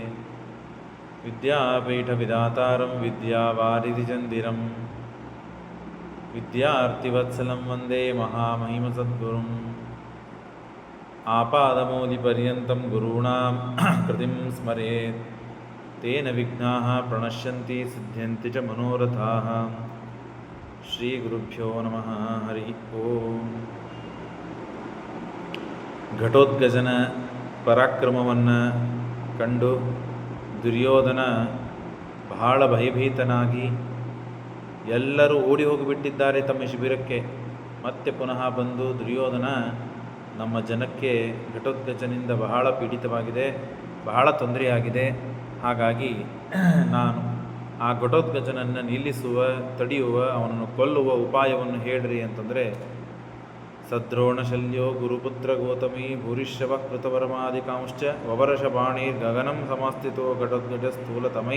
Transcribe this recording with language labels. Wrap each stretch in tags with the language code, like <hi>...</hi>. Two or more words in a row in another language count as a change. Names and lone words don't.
<sa>ವಿದ್ಯಾಪೀಠವಿದಾತಾರಂ ವಿದ್ಯಾವಾರಿಧಿಚಂದಿರಂ ವಿದ್ಯಾರ್ಥಿವತ್ಸಲಂ ವಂದೇ ಮಹಾಮಹಿಮಸದ್ಗುರುಂ. ಆಪಾದಮೌಲಿಪರ್ಯಂతం ಗುರುಣಾಂ ಕೃತಿಂ ಸ್ಮರೇತ್ ತೇನ ವಿಘ್ನಾಃ ಪ್ರಣಶ್ಯಂತಿ ಸಿದ್ಧ್ಯಂತಿ ಚ ಮನೋರಥಾಃ. ಶ್ರೀ ಗುರುಭ್ಯೋ ನಮಃ. ಹರಿ ಓಂ.</sa> <kn>ಘಟೋತ್ಕಚನ ಪರಾಕ್ರಮವನ್ನು ಕಂಡು ದುರ್ಯೋಧನ ಬಹಳ ಭಯಭೀತನಾಗಿ ಎಲ್ಲರೂ ಓಡಿ ಹೋಗಿಬಿಟ್ಟಿದ್ದಾರೆ ತಮ್ಮ ಶಿಬಿರಕ್ಕೆ. ಮತ್ತೆ ಪುನಃ ಬಂದು ದುರ್ಯೋಧನ, ನಮ್ಮ ಜನಕ್ಕೆ ಘಟೋತ್ಕಚನಿಂದ ಬಹಳ ಪೀಡಿತವಾಗಿದೆ, ಬಹಳ ತೊಂದರೆಯಾಗಿದೆ, ಹಾಗಾಗಿ ನಾನು ಆ ಘಟೋತ್ಕಚನನ್ನು ನಿಲ್ಲಿಸುವ, ತಡೆಯುವ, ಅವನನ್ನು ಕೊಲ್ಲುವ ಉಪಾಯವನ್ನು ಹೇಳ್ರಿ ಅಂತಂದರೆ,</kn> <sa>ಸದ್ರೋಣಶಲ್ಯೋ ಗುರುಪುತ್ರ ಗೌತಮಿ ಭೂರಿಶ್ರವ ಕೃತವರ್ಮಾದಿಕಾಂಶ್ಚ ವವರಷ ಬಾಣೀರ್ ಗಗನಂ ಸಮಾಸ್ಥಿತೋ ಘಟೋತ್ಕಚ ಸ್ಥೂಲತಮೈ.</sa>